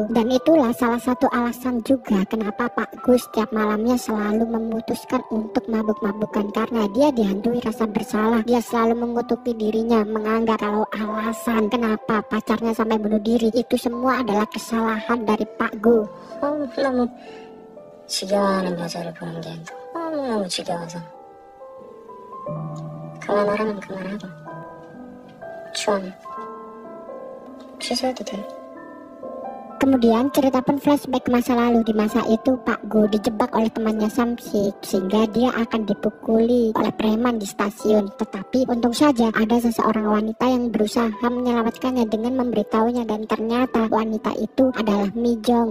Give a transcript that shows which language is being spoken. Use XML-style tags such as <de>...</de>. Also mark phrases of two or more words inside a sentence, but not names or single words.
<id>Dan itulah salah satu alasan juga kenapa Pak Gu setiap malamnya selalu memutuskan untuk mabuk-mabukan karena dia dihantui rasa bersalah. Dia selalu mengutuki dirinya, menganggap kalau alasan kenapa pacarnya sampai bunuh diri itu semua adalah kesalahan dari Pak Gu.</id> <ko>너무 지겨워하는 여자를 보는 게 너무너무 지겨워서 그만하라면 그만하고 취소해도 돼.</ko> <id>Kemudian cerita pun flashback ke masa lalu. Di masa itu Pak Gu dijebak oleh temannya Samsik sehingga dia akan dipukuli oleh preman di stasiun. Tetapi untung saja ada seseorang wanita yang berusaha menyelamatkannya dengan memberitahunya, dan ternyata wanita itu adalah Mijong.</id>